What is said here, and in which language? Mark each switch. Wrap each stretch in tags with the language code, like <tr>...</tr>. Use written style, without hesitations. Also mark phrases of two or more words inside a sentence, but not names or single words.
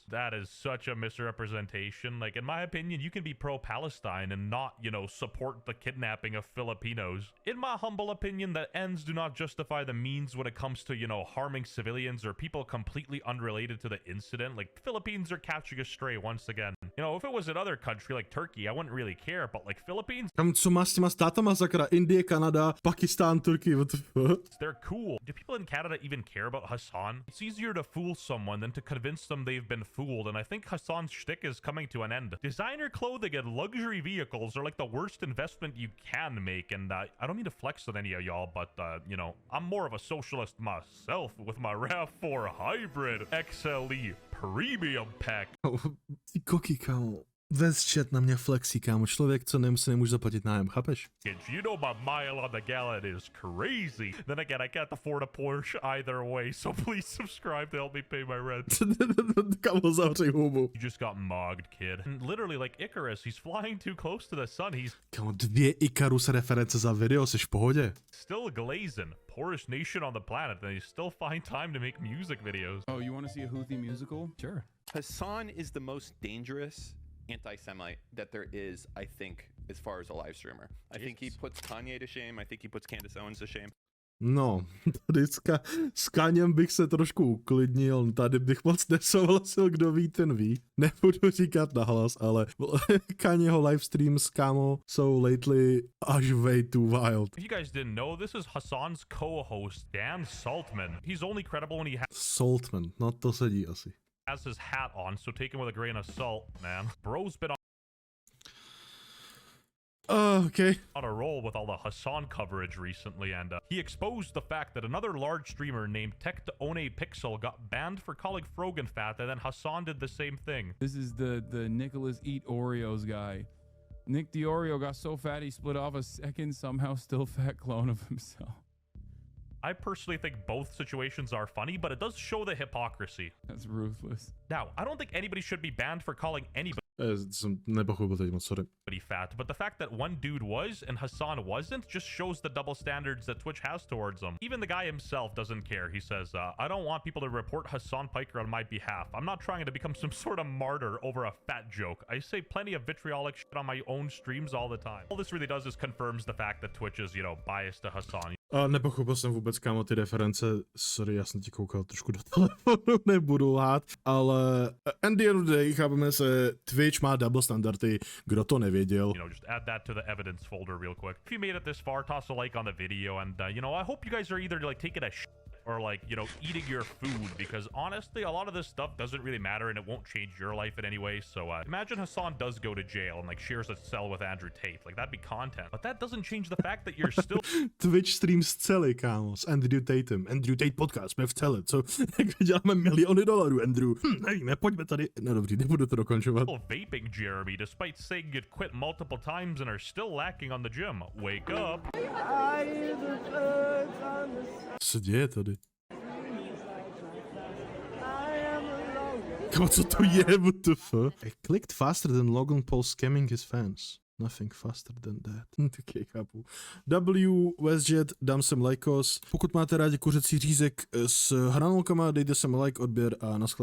<en>That is such a misrepresentation. Like, in my opinion, you can be pro-Palestine and not, you know, support the kidnapping of Filipinos. In my humble opinion, the ends do not justify the means when it comes to, you know, harming civilians or people completely unrelated to the incident. Like, Philippines are catching a stray once again. You know, if it was another country like Turkey, I wouldn't really care, but like Philippines,</en> <cs>Co má s těma státama sakra? Indie, Kanada, Pakistán,</cs> <en>Turkey, what the fuck? they're cool. Do people in Canada even care about Hasan? It's easier to fool someone than to convince them they've been fooled, and I think Hasan's shtick is coming to an end. Designer clothing and luxury vehicles are like the worst investment you can make, and I don't mean to flex with any of y'all, but, you know, I'm more of a socialist myself with my RAV4 Hybrid XLE Premium Pack.</en> <cs>Ty koky, kámo. Vez chat na mě flexí, kámo. Člověk, co si nemůže zaplatit nájem, chápeš?</cs> <en>You know my mile on the gallon is crazy. Then again, I can't afford a Porsche either way, so please subscribe to help me pay my rent.</en> <cs>Kámo, zavřej hubu.</cs> <en>You just got mogged, kid. And literally, like Icarus, he's flying too close to the sun. He's</en> <cs>Kámo, 2 Icarus reference za video, jsi v pohodě?</cs> <en>still glazing. Poorest nation on the planet, and they still find time to make music videos. Oh, you want to see a Houthi musical? Sure. Hasan is the most dangerous anti-Semite that there is, I think, as far as a live streamer. I think he puts Kanye to shame. I think he puts Candace Owens to shame.</en> <cs>No, tady s Kaněm bych se trošku uklidnil, tady bych moc nesouhlasil, kdo ví, ten ví. Nebudu říkat nahlas, ale Kanyeho livestreams, kámo, jsou lately až</cs> <en>way too wild. If you guys didn't know, this is Hasan's co-host, Dan Saltman. He's only credible when he</en> <cs>Saltman, no to sedí asi.</cs> <en>has his hat on, so take him with a grain of salt, man. Bro's been Okay. on a roll with all the Hasan coverage recently, and he exposed the fact that another large streamer named Tech2One Pixel got banned for calling Frogan fat, and then Hasan did the same thing. This is the Nicholas Eat Oreos guy. Nick the Oreo got so fat he split off a second, somehow still fat clone of himself. I personally think both situations are funny, but it does show the hypocrisy. That's ruthless. Now, I don't think anybody should be banned for calling anybody</en> <cs>Jsem nepochopil teď moc, sorry.</cs> <en>fat, but the fact that one dude was and Hasan wasn't just shows the double standards that Twitch has towards him. Even the guy himself doesn't care. He says, I don't want people to report Hasan Piker on my behalf. I'm not trying to become some sort of martyr over a fat joke. I say plenty of vitriolic shit on my own streams all the time. All this really does is confirms the fact that Twitch is, you know, biased to Hasan.</en> <cs>Nepochopil jsem vůbec, kámo, ty reference. Sorry, já jsem ti koukal trošku do telefonu, nebudu lhát, ale</cs> <en>end the day,</en> <cs>chápeme se, Twitch má</cs> <en>double standardy,</en> <cs>kdo to nevěděl.</cs> <en>You know, just add that to the evidence folder real quick. If you made it this far, toss a like on the video, and, you know, I hope you guys are either, like, taking a shit or, like, you know, eating your food, because honestly, a lot of this stuff doesn't really matter and it won't change your life in any way. So imagine Hasan does go to jail and, like, shares a cell with Andrew Tate. Like, that'd be content, but that doesn't change the fact that you're still</en> <cs>Twitch stream z cely, kámo, s Andrew Tatem. Andrew Tate podcast, jsme v cele, co? Jak vyděláme miliony dolarů, Andrew. Nevíme, pojďme tady. No dobrý, nebudu to dokončovat.</cs> <en>vaping Jeremy, despite saying you'd quit multiple times and are still lacking on the gym. Wake up.</en> <cs>Co se děje tady? Kámo, co to je,</cs> <en>what the fuck? I clicked faster than Logan Paul scamming his fans. Nothing faster than that.</en> <cs>Okay, chápu. W, WestJet, dám sem lajkos. Pokud máte rádi kuřecí řízek s hranolkama, dejte sem like, odběr a naschle.</cs>